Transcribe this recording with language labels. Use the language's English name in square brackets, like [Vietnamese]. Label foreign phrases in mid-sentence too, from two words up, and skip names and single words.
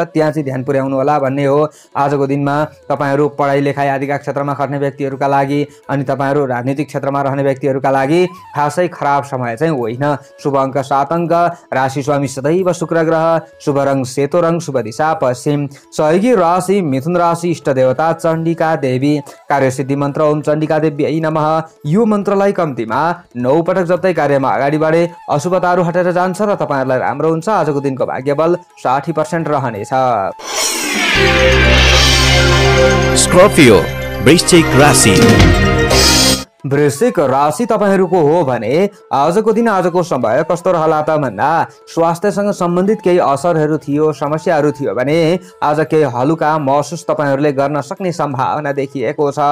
[Nepali] त्यहाँ चाहिँ ध्यान पुर्याउनु होला भन्ने हो। आजको दिनमा तपाईहरु पढाइ लेखाइ आदिका क्षेत्रमा खट्ने व्यक्तिहरूका लागि अनि तपाईहरु राजनीतिक क्षेत्रमा रहने व्यक्तिहरूका लागि खासै खराब समय चाहिँ होइन। शुभ अङ्क 7 अङ्क। राशि स्वामी सदैव शुक्र ग्रह। शुभ रङ सेतो रङ। शुभ दिशा पश्चिम। सहयोगी राशि मिथुन राशि। इष्ट देवता चण्डिका देवी। कार्यसिद्धि मन्त्र [Sanskrit] ओम चण्डिका देव्यै नमः। [Nepali] यो मन्त्रलाई कम्तीमा 9 पटक जप्दै कार्यमा अगाडि बढे अशुभताहरू हटेर जान्छ र तपाईहरुलाई राम्रो हुन्छ। आजको दिनको भाग्यबल 60% रहनेछ। स्कर्पियो वृश्चिक राशि। वृश्चिक राशि तपाईहरूको हो भने आजको दिन आजको समय कस्तो रहला त भन्दा स्वास्थ्यसँग सम्बन्धित केही असरहरू थियो, समस्याहरू थियो भने आज केही हलुका महसुस तपाईहरूले गर्न सक्ने सम्भावना देखिएको छ।